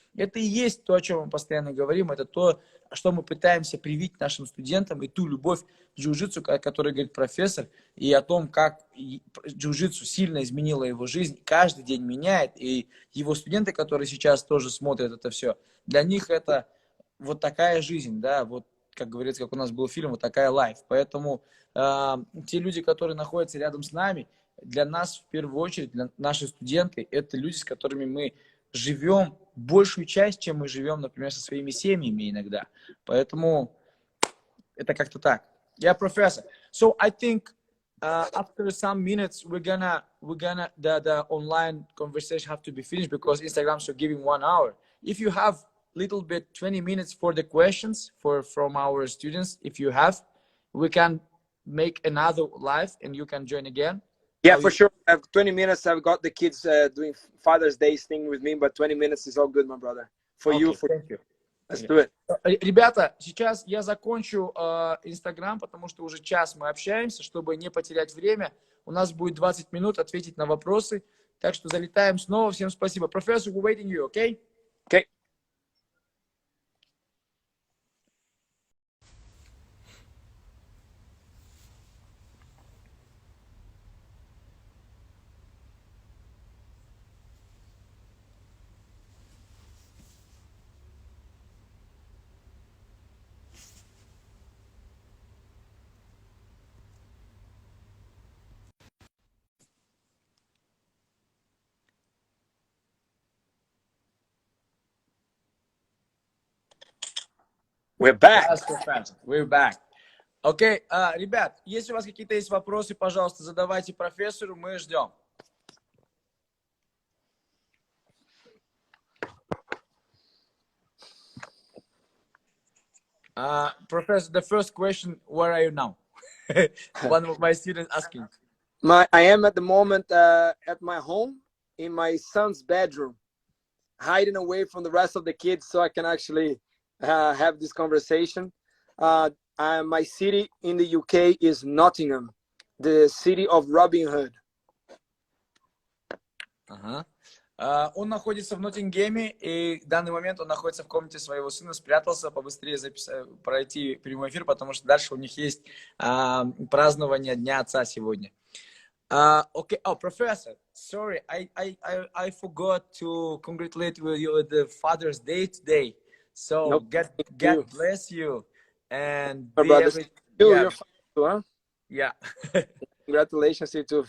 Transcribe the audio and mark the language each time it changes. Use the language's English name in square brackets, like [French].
[Russian] Это и есть то, о чем мы постоянно говорим, это то, что мы пытаемся привить нашим студентам, и ту любовь к джиу-джитсу, о которой говорит профессор, и о том, как джиу-джитсу сильно изменило его жизнь, каждый день меняет, и его студенты, которые сейчас тоже смотрят это все, для них это вот такая жизнь, да, вот, как говорится, как у нас был фильм, вот такая life. Поэтому те люди, которые находятся рядом с нами, для нас в первую очередь, для наши студенты, это люди, с которыми мы живем большую часть, чем мы живем, например, со своими семьями иногда. Поэтому это как-то так. [English] Yeah, professor. So I think after some minutes the online conversation have to be finished because Instagram's are giving 1 hour. If you have little bit 20 minutes for the questions from our students, if you have, we can make another live and you can join again. Yeah, for sure. I have 20 minutes. I've got the kids doing Father's Day thing with me, but 20 minutes is all good, my brother. For you, for thank you. Let's do it. [Russian] Ребята, сейчас я закончу Инстаграм, потому что уже час мы общаемся, чтобы не потерять время. У нас будет 20 минут ответить на вопросы. Так что залетаем снова. Всем спасибо. [English] Professor, we're waiting you, okay? Okay. We're back. Yes, Professor, we're back. [Russian] Окей, ребят, если у вас какие-то есть вопросы, пожалуйста, задавайте профессору, мы ждем. [English] Professor, the first question, where are you now? One of my students asking. I am at the moment at my home in my son's bedroom, hiding away from the rest of the kids so I can actually have this conversation. My city in the UK is Nottingham, the city of Robin Hood. [Russian] Он находится в Ноттингеме, и в данный момент он находится в комнате своего сына, спрятался, побыстрее пройти прямой эфир, потому что дальше у них есть празднование Дня Отца сегодня. [English] Okay, Professor, sorry, I forgot to congratulate you with the Father's Day today. So Nope. God bless you and My be brother, every... your father too, huh? Yeah. Congratulations to you too.